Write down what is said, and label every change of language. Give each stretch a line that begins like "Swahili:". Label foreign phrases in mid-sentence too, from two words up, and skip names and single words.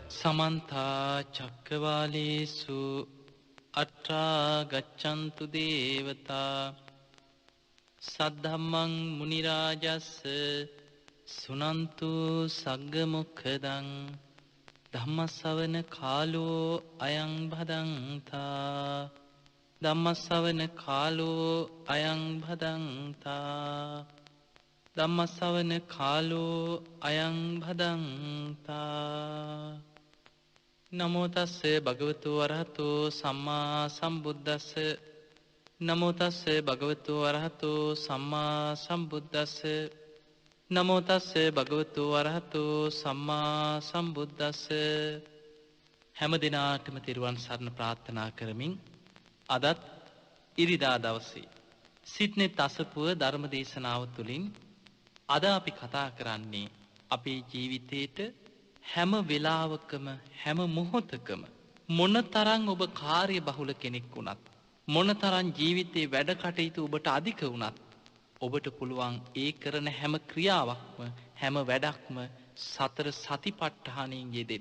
Pali: සමන්ත චක්කවාලේසු අත්‍රා ගච්ඡන්තු දේවතා සද්ධම්මං මුනි රාජස්ස සුනන්තු සග්ග මොක්ඛදං ධම්මස්සවන කාලෝ අයං භදංතා ධම්මස්සවන කාලෝ අයං භදංතා ධම්මස්සවන කාලෝ අයං භදංතා. නමෝ තස්ස භගවතු වරහතෝ සම්මා සම්බුද්දස්ස නමෝ තස්ස භගවතු වරහතෝ සම්මා සම්බුද්දස්ස නමෝ තස්ස භගවතු වරහතෝ සම්මා සම්බුද්දස්ස.
Sinhala: හැම දිනාටම තෙරුවන් සරණ ප්‍රාර්ථනා කරමින් අදත් ඉරිදා දවසේ සිත් net අසපුව ධර්ම දේශනාව තුළින් අද අපි කතා කරන්නේ අපේ ජීවිතේට හැම වෙලාවකම හැම මොහොතකම මොනතරම් ඔබ කාර්ය බහුල කෙනෙක් වුණත් මොනතරම් ජීවිතේ වැඩ කටයුතු ඔබට අධික වුණත් ඔබට පුළුවන් ඒ කරන හැම ක්‍රියාවක්ම හැම වැඩක්ම සතර සතිපට්ඨානයෙන් යෙදෙන්න.